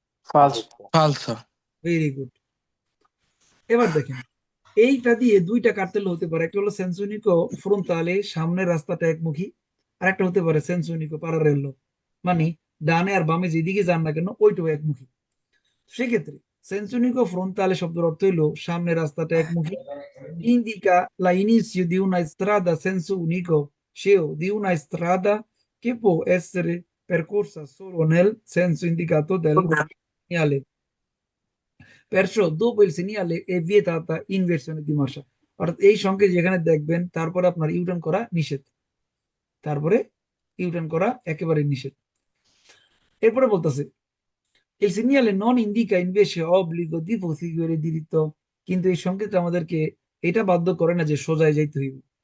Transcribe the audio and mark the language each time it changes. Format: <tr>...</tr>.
<it>ফালসো।</it> <en>Very good.</en> <bn>এবার দেখেন এইটা দিয়ে দুইটা কার্তেল হতে পারে, একটা হলো সেন্স উনিকো ফ্রন্টালে, সামনের রাস্তাটা একমুখী, আর একটা হতে পারে সেন্স উনিকো পারারেলো, মানে ডানে আর বামে যেদিকে যান না কেন ওইটাও একমুখী। সেক্ষেত্রে সেন্স উনিকো ফ্রন্টালে শব্দের অর্থ হইলো সামনের রাস্তাটা একমুখী,</bn> <it>indica l'inizio di una strada a senso unico, cioè di una strada che può essere percorsa solo nel senso indicato del segnale. Perciò dopo il segnale è vietata inversione di marcia।</it> <bn>অর্থাৎ এই সংকেত যেখানে দেখবেন তারপরে আপনার ইউটার্ন করা নিষেধ, তারপরে ইউটার্ন করা একেবারে নিষেধ। এরপরে বলতেছে</bn> <it>il segnale non indica invece obbligo di proseguire diritto,</it> <bn>কিন্তু এই সংকেতটা আমাদেরকে এটা বাধ্য করে না যে সোজায় যাইতে হইব।</bn>